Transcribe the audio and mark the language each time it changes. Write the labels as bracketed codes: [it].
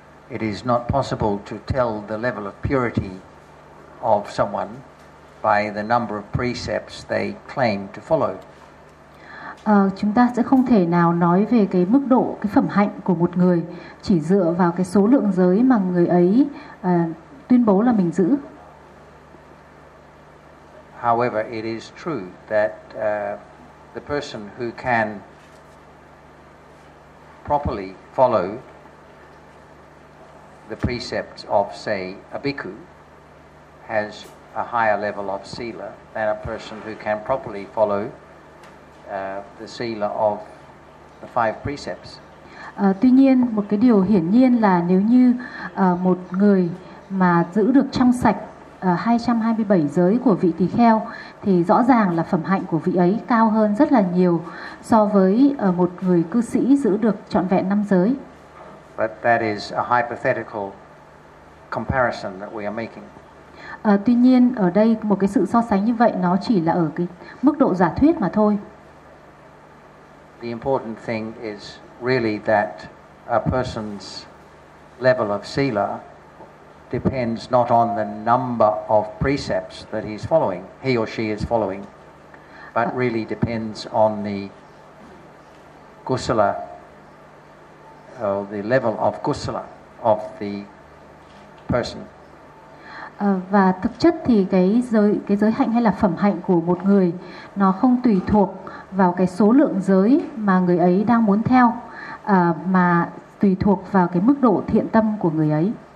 [en] It is not possible to tell the level of purity of someone by the number of precepts they claim to follow. [vi] Chúng ta sẽ không thể nào nói về cái mức độ, cái phẩm hạnh của một người chỉ dựa vào cái số lượng giới mà người ấy tuyên bố là mình giữ. [en] However, it is true that the person who can properly follow the precepts of, say, a bhikkhu has a higher level of sila than a person who can properly follow the sila of the five precepts. [vi] Tuy nhiên, một cái điều hiển nhiên là nếu như một người mà giữ được trong sạch 227 giới của vị tỳ kheo thì rõ ràng là phẩm hạnh của vị ấy cao hơn rất là nhiều so với một người cư sĩ giữ được trọn vẹn 5 giới. [en] But that is a hypothetical comparison that we are making. [vi] Tuy nhiên, ở đây một cái sự so sánh như vậy nó chỉ là ở cái mức độ giả thuyết mà thôi. [en] The important thing is really that a person's level of sila depends not on the number of precepts that he's following, he or she is following, but really depends on the kusala, or the level of kusala of the person. [vi] Và thực chất thì cái giới hạnh hay là phẩm hạnh của một người nó không tùy thuộc vào cái số lượng giới mà người ấy đang muốn theo mà tùy thuộc vào cái mức độ thiện tâm của người ấy.